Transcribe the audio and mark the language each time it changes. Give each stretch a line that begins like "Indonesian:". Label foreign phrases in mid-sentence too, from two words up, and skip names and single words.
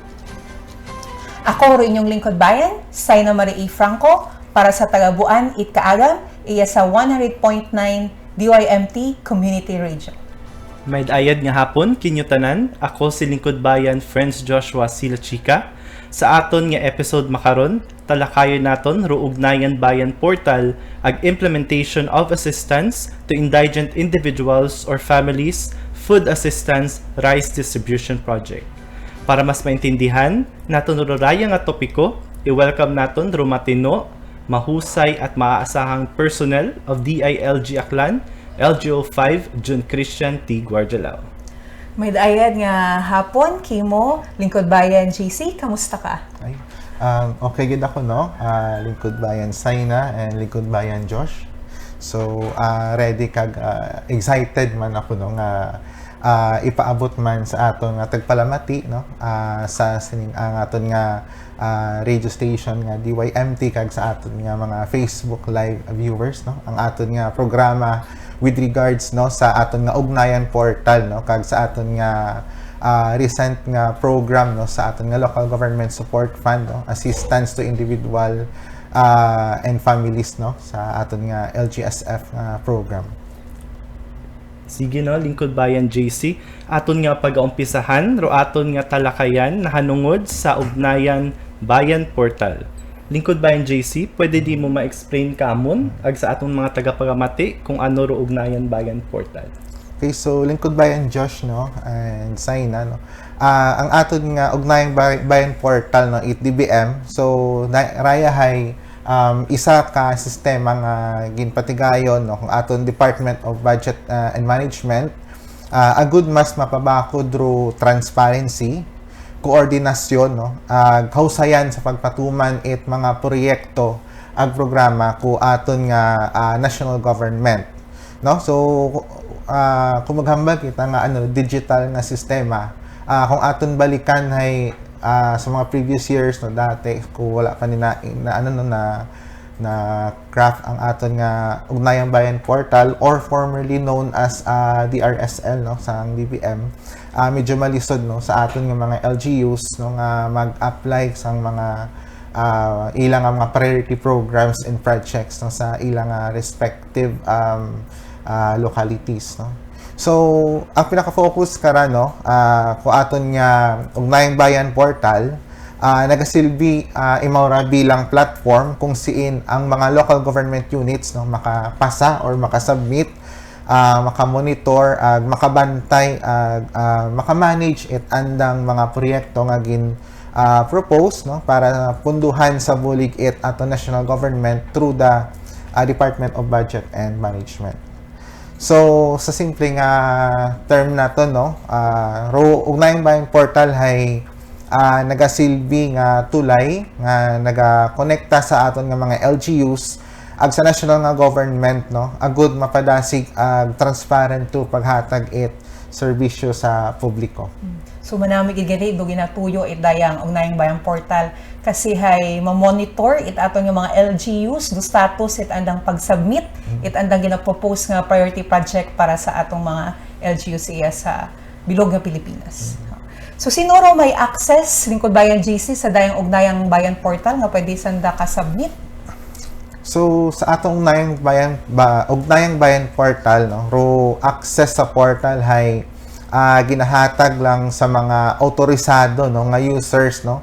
Aklanon: Ako ro inyong lingkod bayan, Saina Marie Franco, para sa Tagabuan It Kaalam, iya sa 100.9 DYMT Community Radio. May ayad nga hapon, kinyutanan, ako si lingkod bayan Friends Joshua Silachika. Sa aton nga episode makaron, talakayon naton Ruugnayan Bayan Portal ag
English: implementation of assistance to indigent individuals or families, food assistance, rice distribution project.
Aklanon: Para mas maintindihan, naton ruraya nga topiko, i-welcome naton rumatino,
Filipino: mahusay at maaasahang
English: personnel of
Aklanon: DILG Aklan, LGO5 Jun Christian T. Guardialao. May daayad nga hapon, Kimo, lingkod bayan JC, kamusta ka? Ay, okay gid ako no. Lingkod bayan Saina and lingkod bayan Josh. So ready kag excited man ako no nga ipaabot man sa aton nga tagpalamati no sa sining ang aton nga radio station nga DYMT kag sa aton nga mga Facebook
English: live viewers
Aklanon: no. Ang aton nga programa
English: with regards
Aklanon: no sa aton nga ugnayan portal no kag sa aton nga recent nga program no sa aton nga
English: local government support fund
Aklanon: no
English: assistance to individual and families
Aklanon: no sa aton nga LGSF nga program. Sige no, lingkod bayan JC, aton nga pag-aumpisahan ro aton nga talakayan nahanungod sa ugnayan bayan portal. Lingkod bayan JC, pwede di mo ma-explain kamon ag sa atong mga tagapagamati kung ano ro ugnayan bayan portal. Okay, so lingkod bayan Josh no and Saina no. Ang aton nga ugnayan bayan portal no it DBM. So raya hay isa ka sistema nga ginpatigayon no kung aton Department of Budget and Management agud mas mapabakod ro transparency, koordinasyon no kausayan sa pagpatuman it mga proyekto ag programa ku aton nga national government no. So kung maghambal kita nga digital nga sistema kung aton balikan hay sa mga
English: previous years
Aklanon: no dati kung wala pa ni na craft ang aton nga Ugnayang Bayan Portal
English: or formerly known as
Aklanon: DRSL no sa DBM, medyo malisod no sa aton nga mga LGUs no nga mag-apply sa mga ilang mga
English: priority programs and projects
Aklanon: no sa ilang
English: respective localities
Aklanon: no. So ang pinaka-focus kara no kung aton nga Ugnayang Bayan Portal nagasilbi imawra bilang platform kung siin ang mga local government units no makapasa or makasubmit, makamonitor, makabantay, makamanage it andang mga proyekto nga gin propose no para punduhan sa bulig it ato national government
English: through the
Aklanon: Department of Budget and Management. So sa simple nga term na to no, Ugnayang Bayan Portal hay nagasilbi nga tulay nga nagakonekta sa aton nga mga LGUs ag sa national nga government, no, agud mapadasig ag transparent to paghatag it serbisyo sa publiko. So manamig igani do ginatuyo it dayang ugnayang bayang portal kasi hay ma-monitor it aton nga mga LGUs do status it andang pag-submit it andang gina-propose nga
English: priority project
Aklanon: para sa atong mga LGUs iya sa bilog nga Pilipinas. So sino raw may access lingkod bayan GC sa dayang ugnayang bayan portal nga pwede sanda ka submit? So sa atong ugnayang bayan portal, no, ro access sa portal hay ginahatag lang sa mga autorisado, no, nga users, no.